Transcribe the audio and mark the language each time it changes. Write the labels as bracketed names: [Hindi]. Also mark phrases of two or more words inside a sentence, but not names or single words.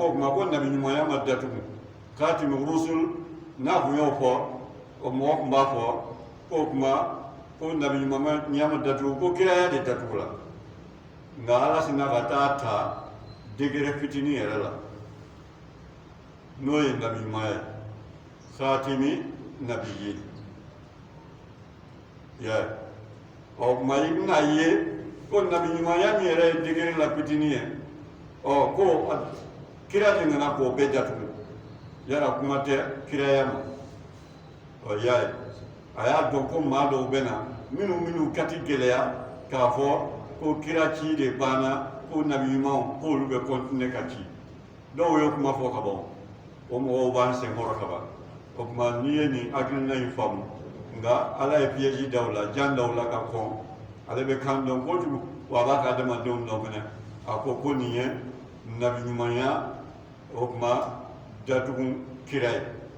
[Bambara] ko kuma ko nabi ɲumanya ma datugu [Arabic] خاتم الرسل [Bambara] n'a kun y'o fɔ o mɔgɔ kun b'a fɔ ko kuma ko nabi ɲumanya ma datugu ko kiraya de datugula nka ala sinna ka taa ta degere fitinin yɛrɛ la n'o ye nabi ɲumanya ye [Arabic] خاتم النبيين [Bambara] ya kuma i bɛna ye ko nabi ɲumanya min yɛrɛ ye degere la fitinin ye ko kira de nana k'o bɛɛ datugu yala kuma tɛ kiraya ma y'a ye a y'a dɔn ko maa dɔw bɛ na minnu kati gɛlɛya k'a fɔ ko kira ci de banna ko nabi ɲumanw k'olu bɛ kɔntine ka ci dɔw ye kuma fɔ ka ban o mɔgɔw b'an senkɔrɔ ka ban o kuma n'i ye nin hakilina in faamu nka ala ye piège daw la jan daw la ka kɔn ale bɛ kan dɔn kojugu wa a b'a ka adamadenw dɔn fɛnɛ a ko nin ye nabi ɲumanya o kuma datugu kira ye